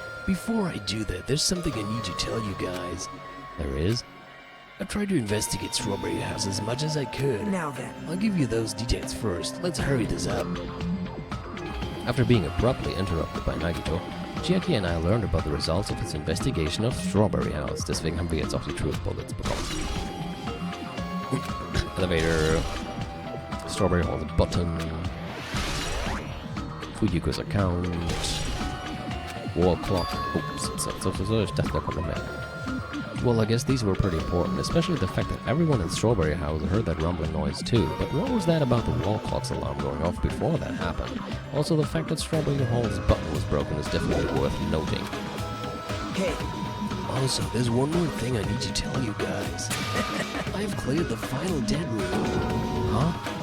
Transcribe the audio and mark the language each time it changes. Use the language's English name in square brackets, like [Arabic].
[English] Before I do that, there's something I need to tell you guys. There is? I tried to investigate Strawberry House as much as I could. now then. I'll give you those details first. Let's hurry this up. After being abruptly interrupted by Nagito, Chiaki and I learned about the results of his investigation of Strawberry House. [German] Deswegen haben wir jetzt auch die Truth Bullets bekommen. [English] Elevator. Strawberry Hall's button. Fuyuko's account. Wall clock. [German] Oops, so, ich dachte, da kommt noch mehr. [English] Well, I guess these were pretty important, especially the fact that everyone in Strawberry House heard that rumbling noise too. But what was that about the wall clock's alarm going off before that happened? Also, the fact that Strawberry Hall's button was broken is definitely worth noting. Hey, Also, there's one more thing I need to tell you guys. I've cleared the final dead room. Huh?